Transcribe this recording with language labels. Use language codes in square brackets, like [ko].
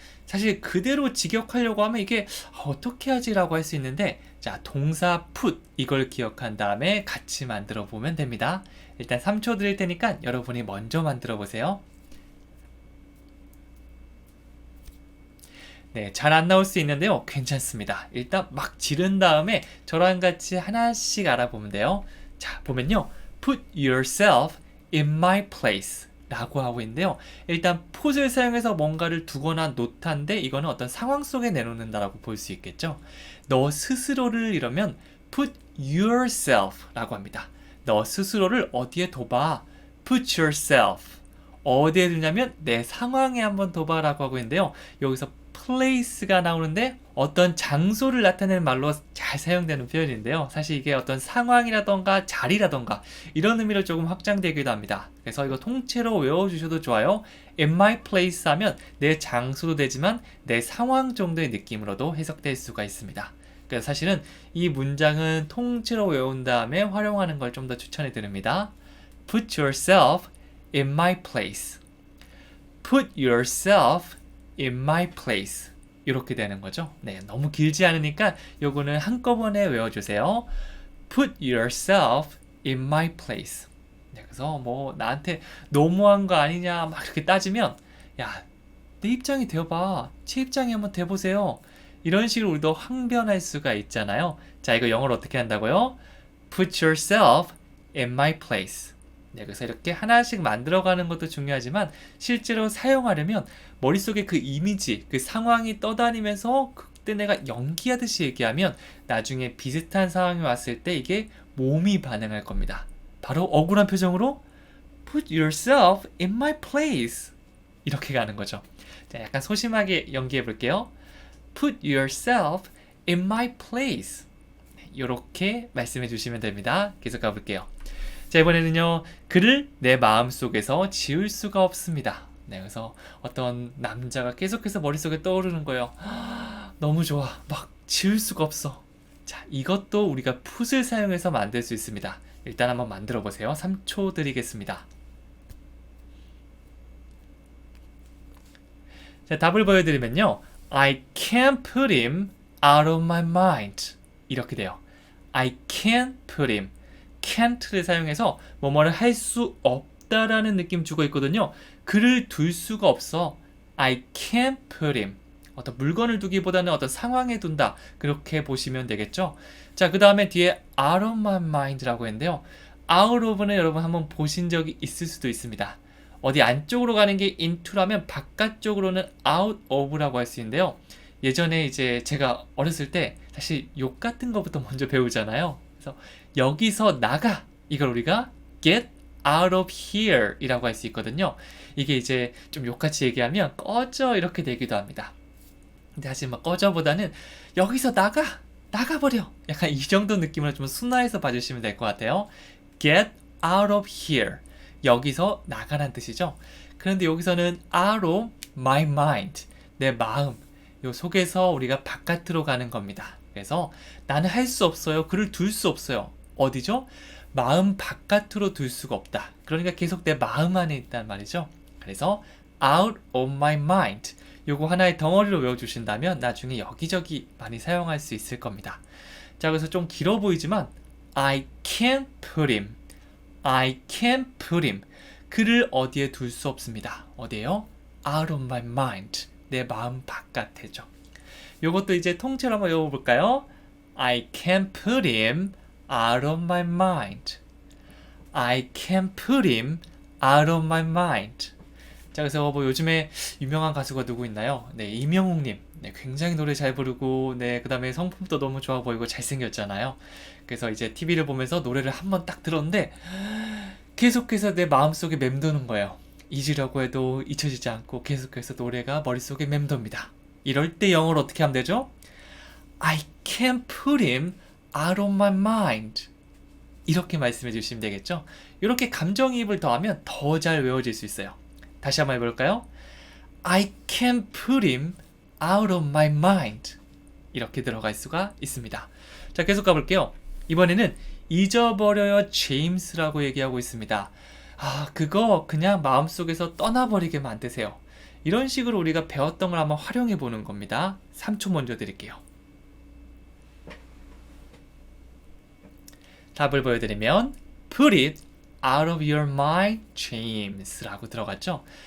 [ko] 사실 그대로 직역하려고 하면 이게 어떻게 하지 라고 할 수 있는데 자, 동사 put 이걸 기억한 다음에 같이 만들어 보면 됩니다. 일단 3초 드릴 테니까 여러분이 먼저 만들어 보세요. 네, 잘 안 나올 수 있는데요. 괜찮습니다. 일단 막 지른 다음에 저랑 같이 하나씩 알아보면 돼요. 자, 보면요. [en] Put yourself in my place [ko] 라고 하고 있는데요. 일단 put을 사용해서 뭔가를 두거나 놓다인데 이거는 어떤 상황 속에 내놓는다라고 볼 수 있겠죠. 너 스스로를 이러면 [en] put yourself [ko] 라고 합니다. 너 스스로를 어디에 둬봐? [en] Put yourself. [ko] 어디에 두냐면 내 상황에 한번 둬봐라고 하고 있는데요. 여기서 place가 나오는데 어떤 장소를 나타내는 말로 잘 사용되는 표현인데요. 사실 이게 어떤 상황이라던가 자리라던가 이런 의미로 조금 확장되기도 합니다. 그래서 이거 통째로 외워주셔도 좋아요. [en] In my place [ko] 하면 내 장소도 되지만 내 상황 정도의 느낌으로도 해석될 수가 있습니다. 그래서 사실은 이 문장은 통째로 외운 다음에 활용하는 걸 좀 더 추천해 드립니다. [en] Put yourself in my place. Put yourself in my place. [ko] 이렇게 되는 거죠. 네, 너무 길지 않으니까 요거는 한꺼번에 외워주세요. [en] Put yourself in my place. [ko] 네, 그래서 뭐 나한테 너무한 거 아니냐 막 이렇게 따지면 야, 내 입장이 되어봐. 제 입장이 한번 돼보세요. 이런 식으로 우리도 항변할 수가 있잖아요. 자, 이거 영어로 어떻게 한다고요? [en] Put yourself in my place. [ko] 네, 그래서 이렇게 하나씩 만들어가는 것도 중요하지만 실제로 사용하려면 머릿속에 그 이미지, 그 상황이 떠다니면서 그때 내가 연기하듯이 얘기하면 나중에 비슷한 상황이 왔을 때 이게 몸이 반응할 겁니다. 바로 억울한 표정으로 [en] Put yourself in my place. [ko] 이렇게 가는 거죠. 자, 약간 소심하게 연기해 볼게요. [en] Put yourself in my place. [ko] 이렇게 말씀해 주시면 됩니다. 계속 가볼게요. 자, 이번에는요. 그를 내 마음속에서 지울 수가 없습니다. 네, 그래서 어떤 남자가 계속해서 머릿속에 떠오르는 거예요. 너무 좋아. 막 지울 수가 없어. 자, 이것도 우리가 put을 사용해서 만들 수 있습니다. 일단 한번 만들어 보세요. 3초 드리겠습니다. 자, 답을 보여드리면요. [en] I can't put him out of my mind. [ko] 이렇게 돼요. [en] I can't put him. [ko] can't를 사용해서 뭐뭐를 할 수 없다라는 느낌 주고 있거든요. 그를 둘 수가 없어. [en] I can't put him. [ko] 어떤 물건을 두기보다는 어떤 상황에 둔다. 그렇게 보시면 되겠죠. 자, 그 다음에 뒤에 [en] out of my mind [ko] 라고 했는데요. out of는 여러분 한번 보신 적이 있을 수도 있습니다. 어디 안쪽으로 가는 게 into라면 바깥쪽으로는 out of라고 할 수 있는데요. 예전에 이제 제가 어렸을 때 사실 욕 같은 거부터 먼저 배우잖아요. 그래서 여기서 나가 이걸 우리가 [en] get out of here [ko] 이라고 할 수 있거든요. 이게 이제 좀 욕같이 얘기하면 꺼져 이렇게 되기도 합니다. 근데 사실 막 꺼져보다는 여기서 나가버려 약간 이 정도 느낌으로 좀 순화해서 봐주시면 될 것 같아요. [en] get out of here [ko] 여기서 나가란 뜻이죠. 그런데 여기서는 [en] out of my mind [ko] 내 마음 요 속에서 우리가 바깥으로 가는 겁니다. 그래서 나는 할 수 없어요. 그를 둘 수 없어요. 어디죠? 마음 바깥으로 둘 수가 없다. 그러니까 계속 내 마음 안에 있단 말이죠. 그래서 [en] out of my mind [ko] 요거 하나의 덩어리로 외워주신다면 나중에 여기저기 많이 사용할 수 있을 겁니다. 자, 그래서 좀 길어 보이지만 [en] I can't put him. I can't put him. [ko] 그를 어디에 둘 수 없습니다. 어디에요? [en] out of my mind. [ko] 내 마음 바깥에죠. 요것도 이제 통째로 한번 외워볼까요? [en] I can't put him out of my mind. I can't put him out of my mind. [ko] 자, 그래서 뭐 요즘에 유명한 가수가 누구 있나요? 네, 이명웅님. 네, 굉장히 노래 잘 부르고, 네, 그 다음에 성품도 너무 좋아 보이고 잘생겼잖아요. 그래서 이제 TV를 보면서 노래를 한번 딱 들었는데 계속해서 내 마음속에 맴도는 거예요. 잊으려고 해도 잊혀지지 않고 계속해서 노래가 머릿속에 맴돕니다. 이럴 때 영어로 어떻게 하면 되죠? [en] I can't put him out of my mind. [ko] 이렇게 말씀해 주시면 되겠죠. 이렇게 감정이입을 더하면 더 잘 외워질 수 있어요. 다시 한번 해볼까요? [en] I can't put him out of my mind. [ko] 이렇게 들어갈 수가 있습니다. 자, 계속 가볼게요. 이번에는 잊어버려요 제임스라고 얘기하고 있습니다. 아, 그거 그냥 마음속에서 떠나버리게 만드세요. 이런 식으로 우리가 배웠던 걸 한번 활용해 보는 겁니다. 3초 먼저 드릴게요. 답을 보여드리면 [en] Put it out of your mind, James [ko] 라고 들어갔죠.